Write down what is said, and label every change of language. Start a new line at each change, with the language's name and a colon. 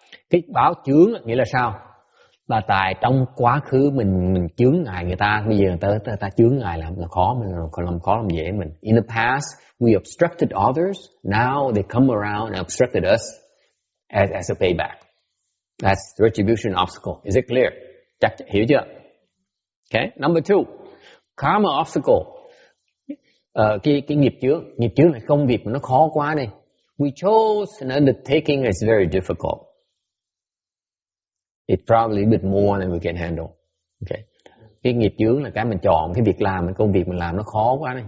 Vietnamese: Cái báo chướng nghĩa là sao? Là tại trong quá khứ mình chướng ngại người ta, bây giờ người ta chướng ngại làm khó mình, làm khó làm dễ mình.
English: In the past, we obstructed others. Now they come around and obstructed us as a payback. That's retribution obstacle. Is it clear?
Vietnamese: Chắc hiểu chưa?
English: Okay. Number 2, karma obstacle.
Vietnamese: Cái nghiệp chướng là công việc mà nó khó quá đi.
English: We chose an undertaking that's very difficult. It's probably a bit more than we can handle. Okay.
Vietnamese: Cái nghiệp chướng là cái mình chọn, cái việc làm, cái công việc mình làm nó khó quá đấy.